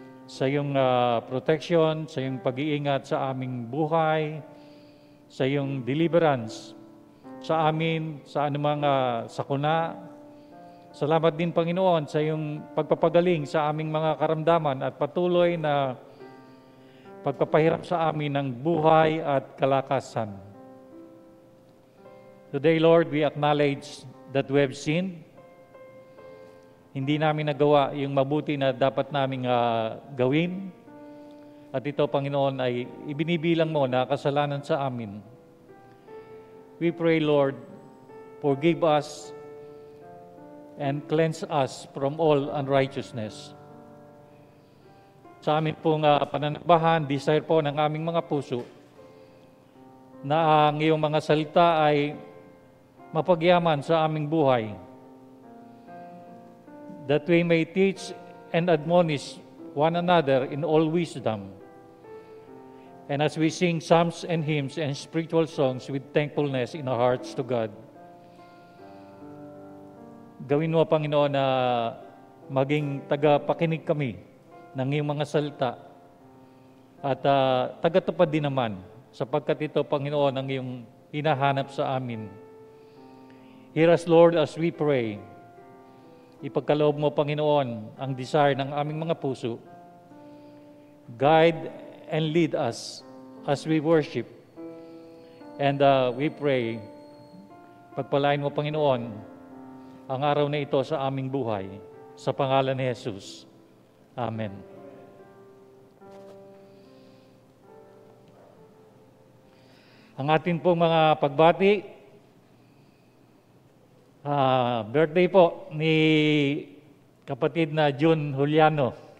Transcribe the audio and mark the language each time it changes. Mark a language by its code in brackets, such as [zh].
[tl] Sa iyong protection, sa iyong pag-iingat sa aming buhay, sa iyong deliverance sa amin, sa anumang sakuna. Salamat din, Panginoon, sa iyong pagpapagaling sa aming mga karamdaman at patuloy na pagpapahirap sa amin ng buhay at kalakasan. [en] Today, Lord, we acknowledge that we have sinned. [tl] Hindi namin nagawa yung mabuti na dapat naming gawin. At ito, Panginoon, ay ibinibilang mo na kasalanan sa amin. [en] We pray, Lord, forgive us and cleanse us from all unrighteousness. [tl] Sa amin pong pananabahan, desire po ng aming mga puso na ang iyong mga salita ay mapagyaman sa aming buhay, [en] that we may teach and admonish one another in all wisdom. And as we sing psalms and hymns and spiritual songs with thankfulness in our hearts to God, [tl] gawin mo, Panginoon, na maging tagapakinig kami ng iyong mga salita at tagatupad din naman, sapagkat ito, Panginoon, ang iyong hinahanap sa amin. [en] Hear us, Lord, as we pray. [tl] Ipagkaloob mo, Panginoon, ang desire ng aming mga puso. [en] Guide and lead us as we worship. And we pray, [tl] pagpalain mo, Panginoon, ang araw na ito sa aming buhay. Sa pangalan ni Jesus. Amen. Ang ating pong mga pagbati, birthday po ni kapatid na June Juliano.